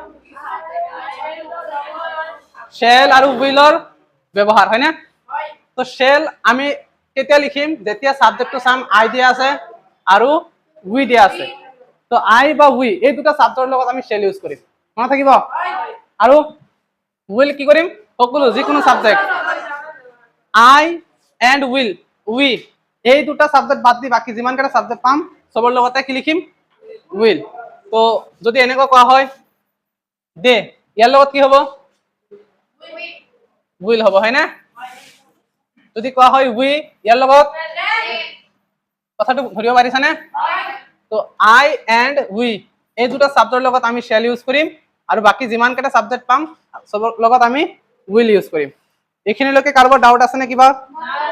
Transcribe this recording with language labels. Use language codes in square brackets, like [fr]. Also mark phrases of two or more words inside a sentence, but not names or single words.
[as] শেল আৰু উইলৰ ব্যৱহাৰ হয় না তো শেল আমি কেতিয়া লিখিম যেতিয়া সাবজেক্টটো সাম আই দিয়া আছে আৰু উই দিয়া আছে তো আই বা উই এই দুটা সাবজেক্টৰ লগত আমি [en] shall use [as] কৰিম মনত থাকিব আৰু উইল কি কৰিম সকলো যিকোনো সাবজেক্ট [en] I and will we [as] এই দুটা সাবজেক্ট বাদ দি বাকি যিমান কেইটা সাবজেক্ট পাম সবৰ লগতে কি লিখিম উইল তো যদি এনেকৈ কোৱা হয় দে ইয়াৰ লগত কি হ'ব উইল হ'ব হয় না যদি কোৱা হয় উই ইয়াৰ লগত কথাটো ধৰিব পাৰিছানে তো [en] I and we [as] এই দুটা সাবজেক্টৰ লগত আমি [en] shall use [as] কৰিম আৰু বাকি যিমান কেইটা সাবজেক্ট পাম সবৰ লগত আমি [en] will use [as] কৰিম এইখিনিলৈকে কাৰোবাৰ ডাউট আছে নে কিবা